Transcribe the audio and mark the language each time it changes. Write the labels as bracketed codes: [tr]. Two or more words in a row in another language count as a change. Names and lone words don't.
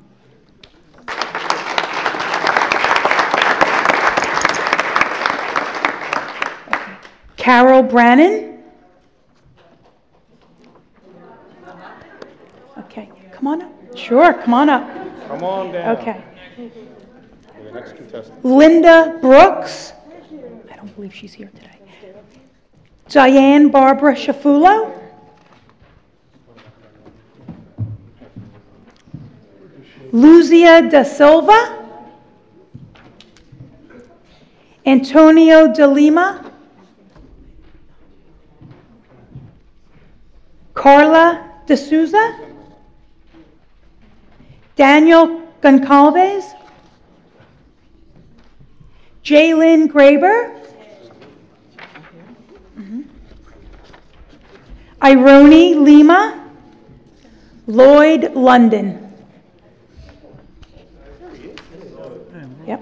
[en] Carol Brannon. Okay, come on up. Sure, come on up. Come on down. Okay. The next contestant. Linda Brooks. I don't believe she's here today. Diane Barbara Shafulo. Luzia da Silva. Antonio de Lima. Carla de Souza. Daniel Goncalves. Jaylyn Graber. Irone Lima. Lloyd London. Yep.